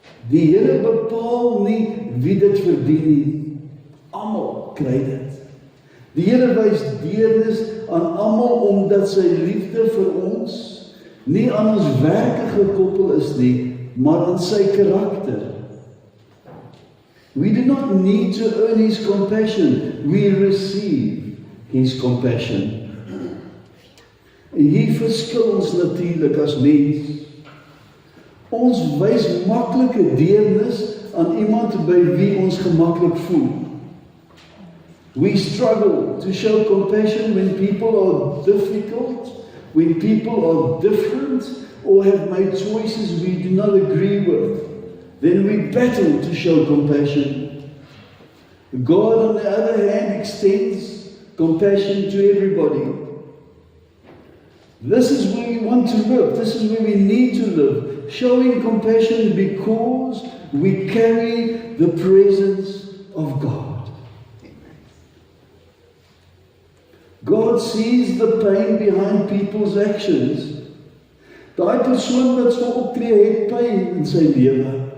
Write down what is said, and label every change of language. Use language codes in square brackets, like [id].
[af] Die Here bepaal nie wie dit verdien nie. Almal kry dit. Die Here wys deernis aan almal omdat sy liefde vir ons nie aan ons werke gekoppel is nie, maar aan sy karakter. [en] We do not need to earn His compassion. We receive His compassion. [af] En hier verskil ons natuurlik as mens. Ons wys maklike deernis aan iemand by wie ons gemaklik voel. [en] We struggle to show compassion when people are difficult, when people are different, or have made choices we do not agree with. Then we battle to show compassion. God, on the other hand, extends compassion to everybody. This is where we want to live. This is where we need to live. Showing compassion because we carry the presence of God. God sees the pain behind people's actions. [af] Daai persoon wat so optree het pyn in sy lewe.